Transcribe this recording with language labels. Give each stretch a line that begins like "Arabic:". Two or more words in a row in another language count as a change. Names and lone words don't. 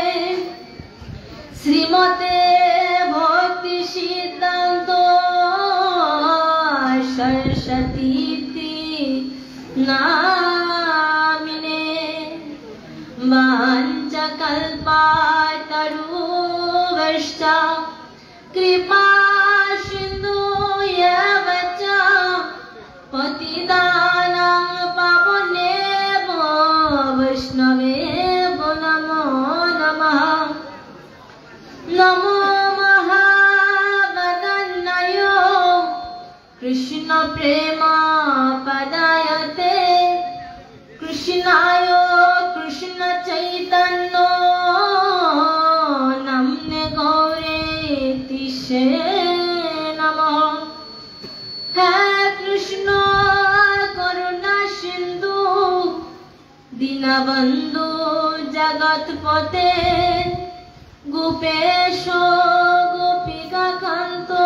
Sanskrit: শ্রীমতে ভক্তি সিদ্ধান্ত সরস্বতী নামিনে বাঞ্ছাকল্পতরুভ্যশ্চ কৃপা সিন্ধুভ্যঃ পতিতানাং পাবনেভ্যো বৈষ্ণবেভ্যো নমো নমঃ নমো মহাবদন্নায় কৃষ্ণ প্রেম পদায়তে কৃষ্ণায় কৃষ্ণ চৈতন্য নাম্নে গৌরে তিসে নমঃ হে কৃষ্ণ করুণা সিন্ধু দীনবন্ধু জগৎপতে গোপেশ গোপিকাকান্ত